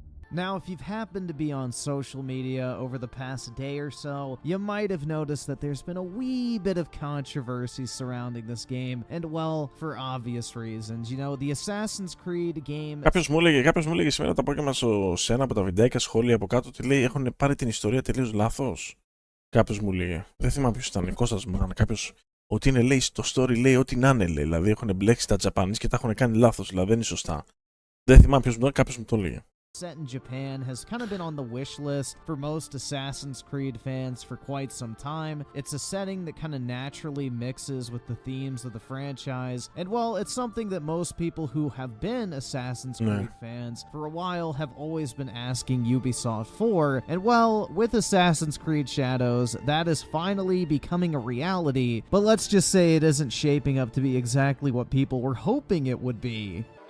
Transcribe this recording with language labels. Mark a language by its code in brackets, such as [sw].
[en] Now, if you've happened to be on social media over the past day or so, you might have noticed that there's been a wee bit of controversy surrounding this game, and well, for obvious reasons. You know, the Assassin's Creed game... [el] Κάποιος μου έλεγε σήμερα το απόγευμα σε ένα από τα βιντεάκια σχόλια από κάτω ότι λέει έχουν πάρει την ιστορία τελείως λάθος. Κάποιος μου λέει, δεν θυμάμαι ποιος ήταν, Κώστας μου, κάποιος, ότι είναι λέει στο story λέει ό,τι να είναι λέει, δηλαδή έχουν μπλέξει τα Japanese και τα έχουν κάνει λάθος, δηλαδή δεν είναι σωστά. Δεν θυμάμαι ποιος μου, κάποιος μου το λέει. [en] Set in Japan has kind of been on the wish list for most Assassin's Creed fans for quite some time. It's a setting that kind of naturally mixes with the themes of the franchise, and well, it's something that most people who have been Assassin's Creed fans for a while have always been asking Ubisoft for, and well, with Assassin's Creed Shadows, that is finally becoming a reality, but let's just say it isn't shaping up to be exactly what people were hoping it would be.